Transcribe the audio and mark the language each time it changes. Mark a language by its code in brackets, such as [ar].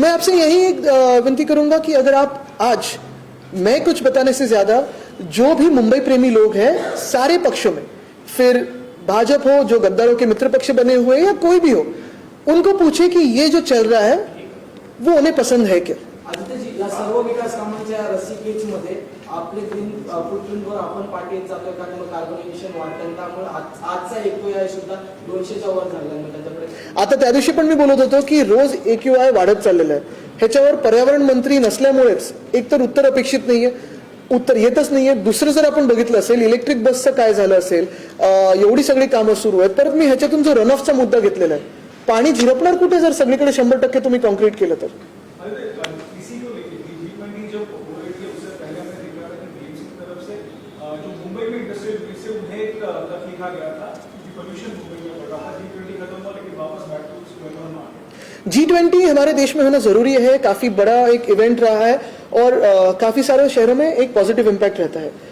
[hi] मैं आपसे यही विनती करूंगा कि अगर आप आज, मैं कुछ बताने से ज्यादा जो भी मुंबई प्रेमी लोग हैं सारे पक्षों में, फिर भाजपा हो, जो गद्दारों के मित्र पक्ष बने हुए या कोई भी हो, उनको पूछे कि ये जो चल रहा है वो उन्हें पसंद है क्या. [mr] आदित्यजी, या सर्व विकास कामांच्या रसिकेजमध्ये आपले ग्रीन फुटप्रिंटवर आपण पाठी येत जातोय, कारण मग कार्बोनेशन वाढतं. त्यामुळे आजचा AQI सुद्धा 200च्या वर झाला. त्याच्याकडे आता त्या दिवशी पण मी बोलत होतो की रोज AQI वाढत चाललेलं आहे. ह्याच्यावर पर्यावरण मंत्री नसल्यामुळेच एकतर उत्तर अपेक्षित नाहीये, उत्तर येतच नाहीये. दुसरं जर आपण बघितलं असेल इलेक्ट्रिक बसचं काय झालं असेल, एवढी सगळी कामं सुरू आहेत. परत मी ह्याच्यातून जो रन ऑफचा मुद्दा घेतलेला आहे, पाणी झिरपणार कुठे जर सगळीकडे 100% तुम्ही कॉन्क्रीट केलं तर. [hi] इसी को लेकर G20 जब हो रही थी उससे पहले हमने देखा था कि BMC की तरफ से जो मुंबई में इंडस्ट्रियल यूनिट से उन्हें एक खत लिखा गया था कि पोल्यूशन मुंबई में बढ़ रहा था. G20 खत्म हुआ लेकिन वापस [en] back to square one [hi] आ गए. G20 हमारे देश में होना जरूरी है, काफी बड़ा एक इवेंट रहा है और काफी सारे शहरों में एक पॉजिटिव इम्पैक्ट रहता है.